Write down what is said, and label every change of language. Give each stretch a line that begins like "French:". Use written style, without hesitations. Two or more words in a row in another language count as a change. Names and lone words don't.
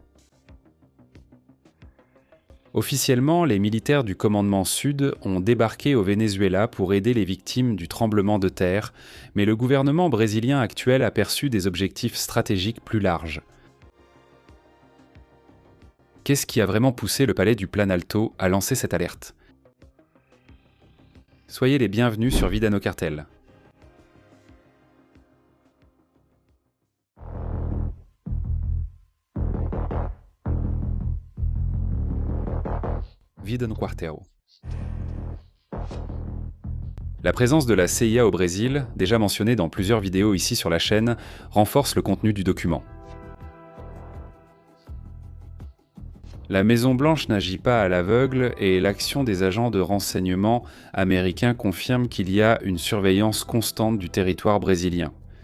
French: Officiellement, les militaires du commandement sud ont débarqué au Venezuela pour aider les victimes du tremblement de terre, mais le gouvernement brésilien actuel a perçu des objectifs stratégiques plus larges. Qu'est-ce qui a vraiment poussé le palais du Planalto à lancer cette alerte ? Soyez les bienvenus sur Vida no Cartel. Vida no Quartel. La présence de la CIA au Brésil, déjà mentionnée dans plusieurs vidéos ici sur la chaîne, renforce le contenu du document. La Maison-Blanche n'agit pas à l'aveugle et l'action des agents de renseignement américains confirme qu'il y a une surveillance constante du territoire brésilien.